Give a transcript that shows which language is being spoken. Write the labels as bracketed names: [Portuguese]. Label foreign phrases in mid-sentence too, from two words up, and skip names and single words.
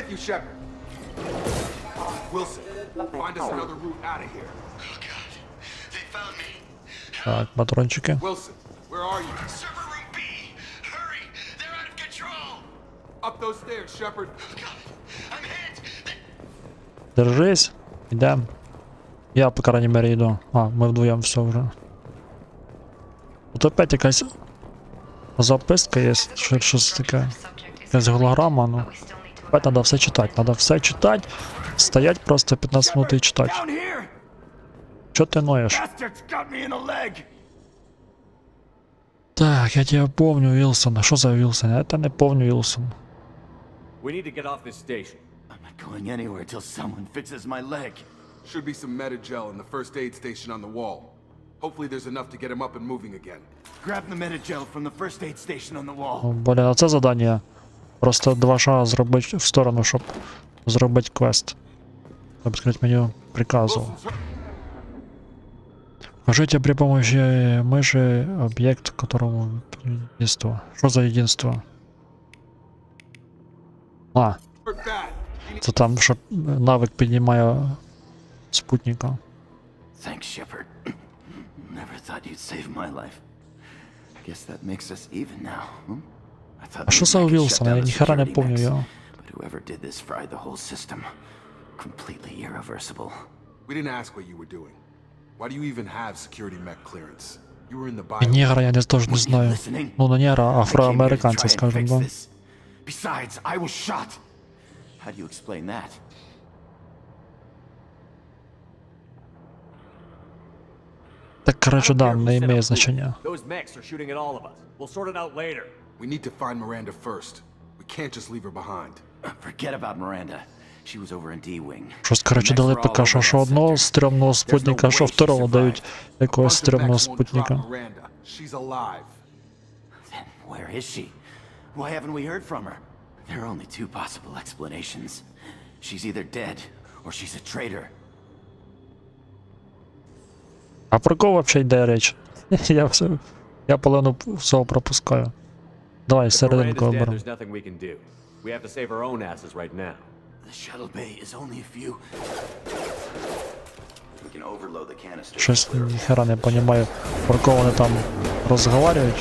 [Russian] Так, патрончики. [Ukrainian] Держись. Ідем. Я, [Russian] по крайней мере, [Ukrainian] йду. А, ми вдвоєм все вже. Тут опять якась записка є, щось таке. Якась голограма, ну. [Russian] Опять надо все читати, надо все читати. Стоять просто 15 минут і читати. [Ukrainian] Чо ти ноєш? Так, я тебе помню, Вілсон. А що за Вілсон? Я тебе не помню, Вілсон. [English] Going anywhere till someone fixes my leg. Should be some medi-gel in the first aid station on the wall. Hopefully there's enough to get him up and moving again. Grab the medi-gel from the first aid station on the wall. [Ukrainian] Блін, а це завдання. Просто 2 шага зробити в сторону, щоб зробити квест. Відкрити меню приказу. [Russian] Покажите при помощи мыши объект, которому единство. Что за единство? А. [Ukrainian] Це там, щоб навик піднімає спутника. [English] Thanks, Shepard. Never thought you'd save my life. I guess that makes us even now. I thought [Ukrainian] А що за Вілсон? Я ніхера не помню його. [English] But whoever did this fried the whole system. Completely irreversible. We didn't ask what you were doing. Why do you even have security mech clearance? You were in the bio. [Ukrainian] Негра я теж не знаю. Ну, не негра, а афроамериканця, [Russian] скажем, да. [English] Besides, I was shot. How do you explain that? [Russian] Так, короче, да, не имеет значения. [English] Those mechs are shooting at all of us. We'll sort it out later. We need to find Miranda first. We can't just leave her behind. Forget about Miranda. She was over in D-Wing. [Ukrainian] Щось, коротше, дали поки що одного стрімного спутника, що второго дають якогось стрімного спутника. [English] She's alive. Then where is she? Why haven't we heard from her? There are only two possible explanations. She's either dead, or she's a traitor. [Ukrainian] А про кого взагалі йде річ? Я половину всього пропускаю. Давай, серединку оберемо. Щось ніхера не розумію, про кого вони там розговорюють.